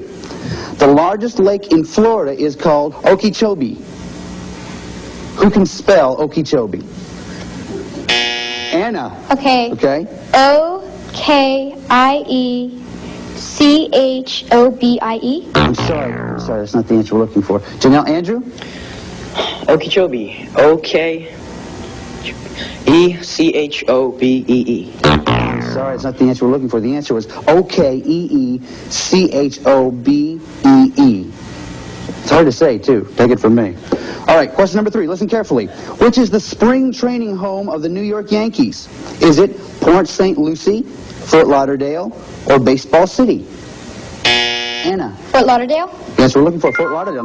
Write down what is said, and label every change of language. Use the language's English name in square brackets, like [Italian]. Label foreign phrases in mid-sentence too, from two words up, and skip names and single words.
[English] The largest lake in Florida is called Okeechobee. Who can spell Okeechobee? Anna. Okay. Okay. Okeechobie. I'm sorry, that's not the answer we're looking for. Janelle, Andrew? Okeechobee. O-K-E-C-H-O-B-E-E. I'm sorry, it's not the answer we're looking for. The answer was O-K-E-E-C-H-O-B-E-E. It's hard to say, too. Take it from me. All right, question number 3. Listen carefully. Which is the spring training home of the New York Yankees? Is it Port St. Lucie, Fort Lauderdale, or Baseball City? Anna. Fort Lauderdale? Yes, we're looking for Fort Lauderdale.